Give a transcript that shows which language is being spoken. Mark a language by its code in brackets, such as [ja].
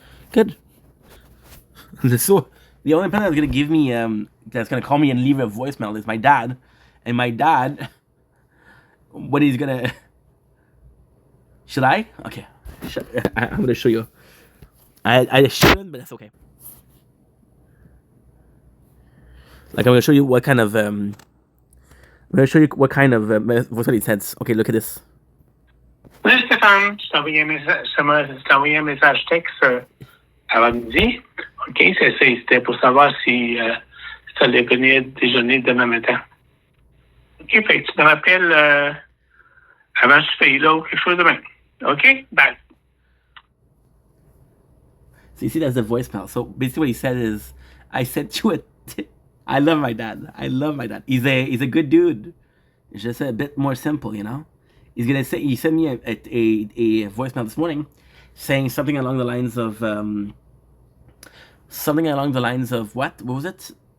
[en] Good. So the only person that's gonna give me that's gonna call me and leave a voicemail is my dad, and my dad, what he's gonna. Should I? Okay, I'm gonna show you. I shouldn't, but that's okay. Like I'm gonna show you what kind of I'm gonna show you what kind of voicemail he sends. Okay, look at this. [fr] Oui, Stéphane, je t'ai envoyé un message texte avant midi. OK, c'était pour savoir si tu allais venir déjeuner demain matin. OK, fait que tu me rappelles avant ce pays-là ou quelque chose demain. OK, bye. [en] So you see, that's the voicemail. So basically, what he said is, "I sent you a." I love my dad. I love my dad. He's a good dude. It's just a bit more simple, you know. He's gonna say he sent me a voicemail this morning, saying something along the lines of what? What was it?